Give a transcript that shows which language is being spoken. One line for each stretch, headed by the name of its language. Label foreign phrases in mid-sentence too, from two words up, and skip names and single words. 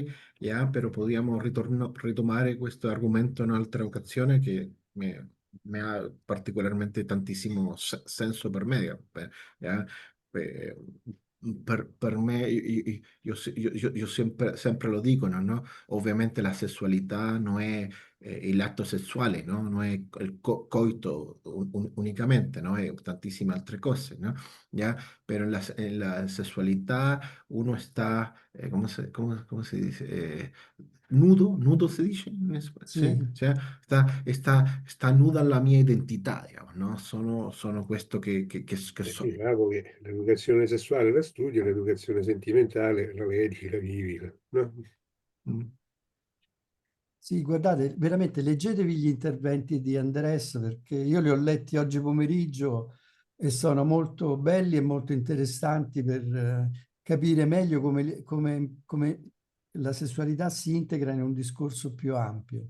Italian: Ya, però possiamo ritomare questo argomento in un'altra occasione che mi ha particolarmente tantissimo senso per me.
Spanish: Ya?
Italian: Eh, per me, io sempre lo dicono, no? Ovviamente la sessualità non è
Spanish: el acto
Italian: sessuale, ¿no?
Spanish: No es el coito únicamente, ¿no? Hay tantísimas otras cosas, ¿no? ¿Ya? Pero en la sexualidad uno está, cómo se dice? Nudo se dice in
Italian: Sì, sì? Cioè, sta nuda la mia identità,
Spanish: digamos, no?
Italian: Sono questo che so. Diciamo che l'educazione sessuale la studi, l'educazione sentimentale la vedi, la vivi, no? Mm. sì, guardate, veramente leggetevi gli interventi di Andrés, perché io li ho letti oggi pomeriggio e sono molto belli e molto interessanti per capire meglio come la sessualità si integra in un discorso più ampio.